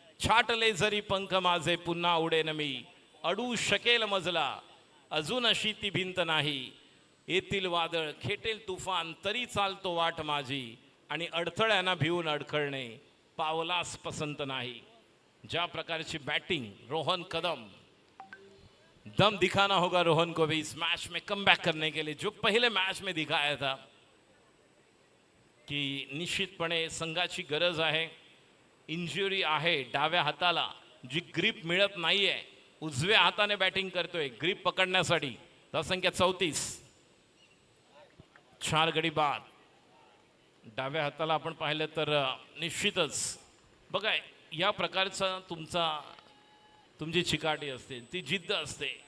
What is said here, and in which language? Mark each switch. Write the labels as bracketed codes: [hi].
[mr] छाटले जरी पंख माझे पुन्हा उडेन मी, अडू शकेल मजला अजून अशी ती भिंत नाही। येतील वादळ, खेटेल तुफान, तरी चालतो वाट माझी, आणि अडथळ्यांना भिवून अडखळणे पावलास पसंत नाही। ज्या प्रकारची बैटिंग [hi] रोहन कदम, दम दिखाना होगा रोहन को भी इस मैच में कमबैक करने के लिए, जो पहले मैच में दिखाया था की [mr] निश्चितपणे संघाची गरज आहे। इंजुरी आहे डाव्या हाताला, जी ग्रिप मिळत नाहीये, उजव्या हाताने बॅटिंग करतोय ग्रिप पकडण्यासाठी। धावसंख्या 34, 4 गडी बाद। डाव्या हाताला आपण पाहिलं तर निश्चितच बघा या प्रकारचा तुमची चिकाटी असते, ती जिद्द असते।